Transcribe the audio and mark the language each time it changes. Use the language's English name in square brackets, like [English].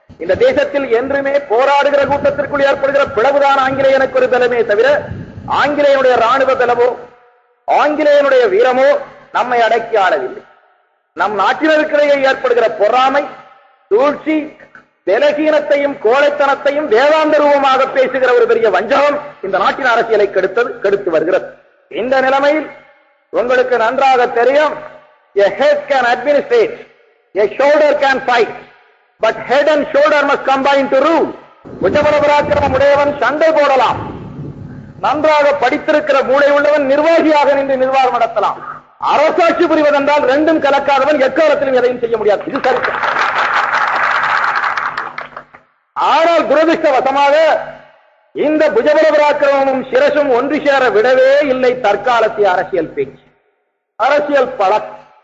[Tamil] இந்த தேசத்தில் என்றுமே போராடுகிற கூட்டத்திற்குள் ஏற்படுகிற பிளவுதான் ஆங்கிலேயனுக்கு ஒரு பலமே தவிர ஆங்கிலேயனுடைய ராணுவ பலமோ ஆங்கிலேயனுடைய வீரமோ நம்மை அடக்கி ஆளவில்லை. நம் நாட்டினருக்கிடையே ஏற்படுகிற பொறாமை, சூழ்ச்சி, பலகீனத்தையும் கோழைத்தனத்தையும் வேதாந்த ரூபமாக பேசுகிற ஒரு பெரிய வஞ்சகம் இந்த நாட்டின் அரசியலை கெடுத்து வருகிறது. இந்த நிலைமையில் உங்களுக்கு நன்றாக தெரியும், [English] a head can administrate, a shoulder can fight, but head and shoulder must combine to rule. [Tamil] புஜபல பராக்கிரமம் உடையவன் சண்டை போடலாம், நன்றாக படித்திருக்கிற மூளை உள்ளவன் நிர்வாகியாக நின்று நிர்வாகம் நடத்தலாம். அரசாட்சி புரிவதென்றால் ரெண்டும் கலக்காதவன் எக்காலத்திலும் எதையும் செய்ய முடியாது. இது சரித்திரம். ஆனால் துரதிருஷ்டவசமாக இந்த புஜபல பராக்கிரமும் சிரசும் ஒன்று சேர விடவே இல்லை தற்காலத்திய அரசியல் பேச்சு, அரசியல் பழக்கம்.